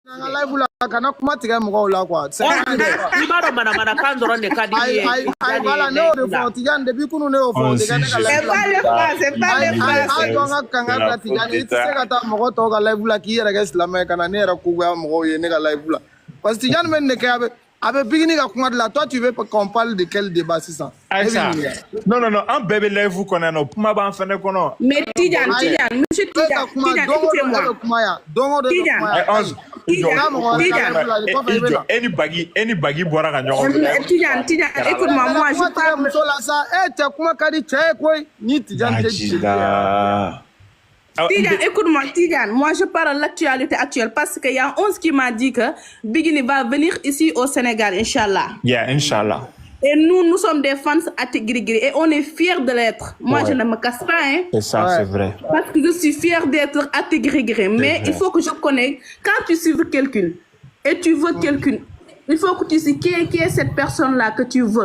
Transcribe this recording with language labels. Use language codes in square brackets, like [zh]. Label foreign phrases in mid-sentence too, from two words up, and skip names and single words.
[bm] kana kuma tigɛ mɔgɔw la quoi. I b'a dɔn manamana kan dɔrɔn de ka di i ye. Ayi voilà ne y'o de fɔ Tijani depuis kunun ne y'o fɔ Tijani ka live la. [fr] C'est pas le cas. [bm] A dɔn ka kanga bila Tijani i tɛ se ka taa mɔgɔ tɔw ka live la k'i yɛrɛ kɛ silamɛ ka na ne yɛrɛ kogoya mɔgɔw ye ne ka live la. [fr] Parce que [bm] Tijani bɛ nin de kɛ a bɛ Bigini ka kuma de la. [fr] Toi tu veux qu'on parle de quel débat sisan? Aïcha. [bm] Non an bɛɛ bɛ live kɔnɔ yan kuma b'an fɛnɛ kɔnɔ. [fr] Mais Tijani, monsieur Tijani, écoutez-moi. [bm] Any bagi bɔra ka ɲɔgɔn fɛ. Tijani, [fr] écoute-moi, moi je parle. [bm] Muso la sa cɛ kuma ka di cɛ ye koyi ni Tijani tɛ Tijani, [fr] écoute-moi, Tijani, moi je parle de l'actualité actuelle parce qu'il y a 11 qui m'a dit que Bigini va venir ici au Sénégal, Inch'Allah. Yeah, Inch'Allah. Et nous sommes des fans à Tigri et on est fiers de l'être. Moi, je ne me casse pas, hein. C'est ça, c'est vrai. Parce que je suis fière d'être à Tigri. Mais il faut que je connaisse, quand tu suis quelqu'un et tu veux quelqu'un, il faut que tu sais qui est cette personne-là que tu veux.